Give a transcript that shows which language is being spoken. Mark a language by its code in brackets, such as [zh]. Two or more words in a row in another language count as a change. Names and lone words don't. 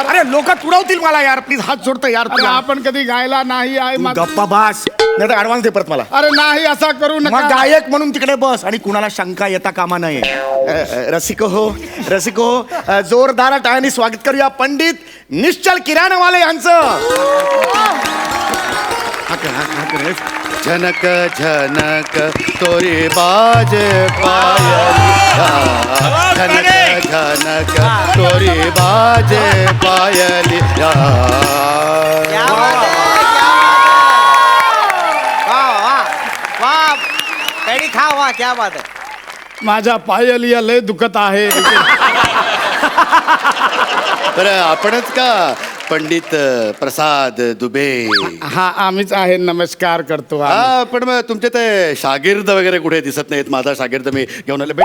[mr] अरे लोक तुडवतील मला यार, प्लीज हात सोडतो यार. अरे आपण कधी गायला नाही आहे. गप्पा बास, नाही तर ऍडव्हान्स दे परत मला. अरे नाही असा करू मग नका. गायक म्हणून तिकडे बस आणि कुणाला शंका येता कामा नये. रसिको हो, जोरदार टाळ्यांनी स्वागत करूया पंडित निश्चल किराणवाले यांचं. [hi] झनक झनक तोरी बाज पायलिया, झनक झनक तोरी बाज पायलिया. क्या बात है. [mr] माझ्या पायलिया लय दुखत आहे. बरं आपणच का पंडित प्रसाद दुबे? हा आम्हीच आहे. नमस्कार करतो आम्ही. हा, पण मग तुमचे ते शागिर्द वगैरे कुठे दिसत नाहीत. माझा शागिर्द मी घेऊन आले.